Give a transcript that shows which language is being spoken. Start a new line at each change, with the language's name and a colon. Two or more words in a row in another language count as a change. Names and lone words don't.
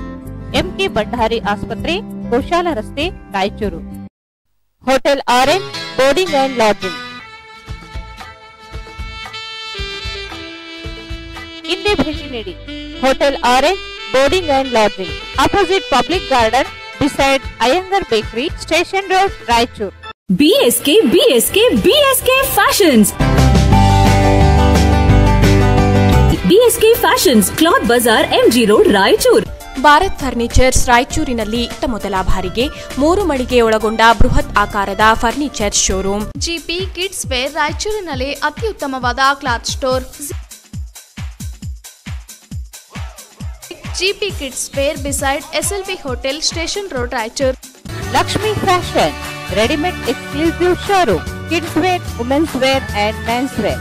Kannada: ಎಂಕೆ ಭಂಡಾರಿ ಆಸ್ಪತ್ರೆ, ಗೋಶಾಲ ರಸ್ತೆ, ರಾಯಚೂರು. ಹೋಟೆಲ್ ಆರೆಂಜ್ ಬೋರ್ಡಿಂಗ್ ಅಂಡ್ ಲಾಡ್ಜಿಂಗ್. ಇಂದೇ ಭೇಟಿ ನೀಡಿ.
English: Hotel Orange Boarding and Lodging, opposite public garden, beside Iyengar Bakery, Station Road, Raichur. BSK Fashions. BSK Fashions, Cloth Bazaar, MG Road, Raichur.
Kannada: ಭಾರತ್ ಫರ್ನಿಚರ್ಸ್ ರಾಯಚೂರಿನಲ್ಲಿ ಮೊದಲ ಬಾರಿಗೆ 3 ಮಳಿಗೆ ಒಳಗೊಂಡ ಬೃಹತ್ ಆಕಾರದ
English: furniture showroom.
Kannada: ಜಿಪಿ ಕಿಡ್ಸ್ ವೇರ್ ರಾಯಚೂರಿನಲ್ಲಿ ಅತ್ಯುತ್ತಮವಾದ
English: cloth store. GP Kids Wear beside SLV Hotel, Station Road, Raichur. Lakshmi Fashion, ready-made exclusive showroom. Kids wear, women's wear and men's wear.